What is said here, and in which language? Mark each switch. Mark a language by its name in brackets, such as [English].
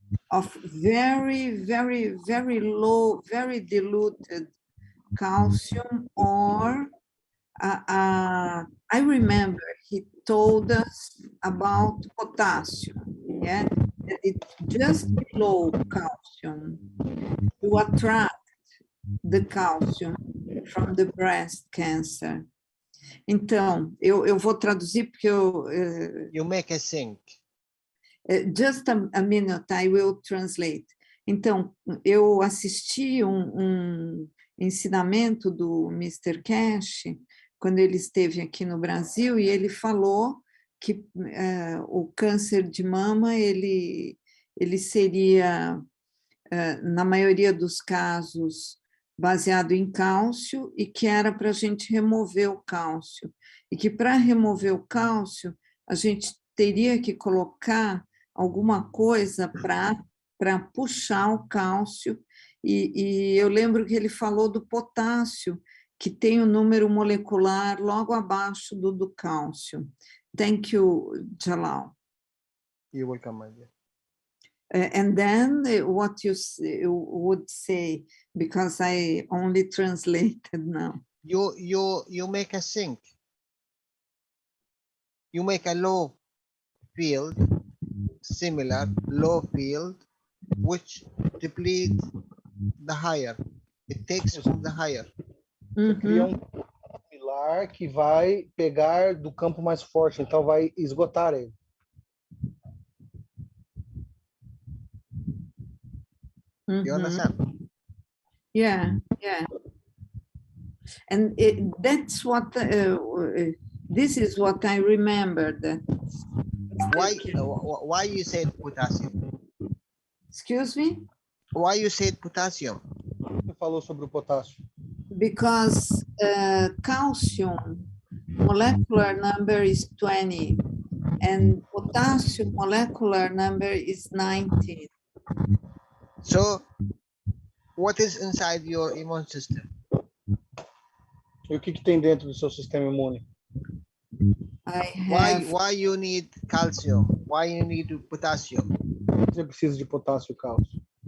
[English] of very, very, very low, very diluted calcium, or I remember he told us about potassium, yeah, that it's just below calcium to attract the calcium from the breast cancer. [Portuguese] Então, eu vou traduzir porque [English] You make a sync. Just a minute, I will translate. [Portuguese] Então, eu assisti um ensinamento do Mr. Keshe, quando ele esteve aqui no Brasil, e ele falou que o câncer de mama, ele seria, na maioria dos casos, baseado em cálcio, e que era para a gente remover o cálcio. E que para remover o cálcio, a gente teria que colocar alguma coisa para puxar o cálcio, e eu lembro que ele falou do potássio, que tem o número molecular logo abaixo do cálcio. [English] Thank you, Jalal. You're welcome, my dear. And then what you would say, because I only translated now. You make a sync. You make a low field, similar low field, which depletes the higher. It takes from the higher. [Portuguese] Cria pilar que vai pegar do campo mais forte, então vai esgotar ele. [English] You understand? Yeah. And that's what, this is what I remembered. Why you said potassium? Excuse me? Why you said potassium? [Portuguese] Você falou sobre o potássio. [English] Because calcium molecular number is 20 and potassium molecular number is 19. So, what is inside your immune system? [Portuguese] E o que tem dentro do seu sistema imune? [English] Why you need calcium? Why you need potassium? [Portuguese] Você precisa de potássio e cálcio.